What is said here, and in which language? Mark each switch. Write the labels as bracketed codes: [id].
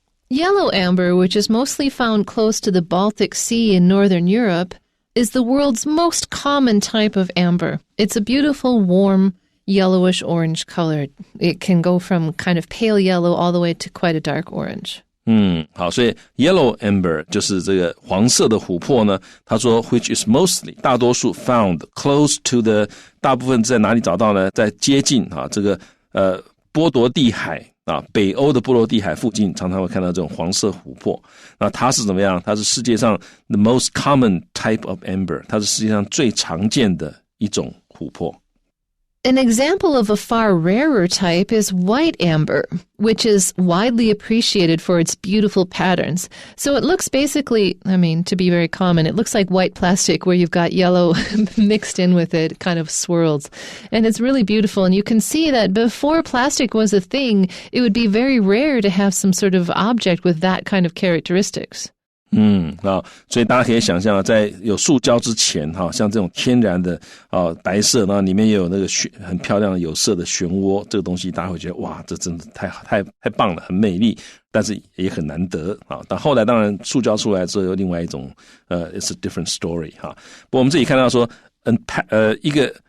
[en] Yellow amber, which is mostly found close to the Baltic Sea in northern Europe, is the world's most common type of amber. It's a beautiful, warm, yellowish-orange color. It can go from kind of pale yellow all the way to quite a dark orange. [zh] 好，所以 yellow amber 就是这个黄色的琥珀呢，他说 [en] which is mostly [zh] 大多数 [en] found close to the [zh] 大部分在哪里找到呢？在接近这个波罗的海北欧的波罗的海附近常常会看到这种黄色琥珀。那它是怎么样？它是世界上 [en] the most common type of amber， [zh] 它是世界上最常见的一种琥珀。 [en] An example of a far rarer type is white amber, which is widely appreciated for its beautiful patterns. So it looks basically, to be very common, it looks like white plastic where you've got yellow mixed in with it, kind of swirls. And it's really beautiful. And you can see that before plastic was a thing, it would be very rare to have some sort of object with that kind of characteristics. [zh] 所以大家可以想象在有塑胶之前像这种天然的白色，然后里面也有那个很漂亮的有色的漩涡，这个东西大家会觉得哇，这真的太棒了，很美丽，但是也很难得但后来当然塑胶出来之后有另外一种 [en] it's a different story [zh] 不过我们这里看到说一个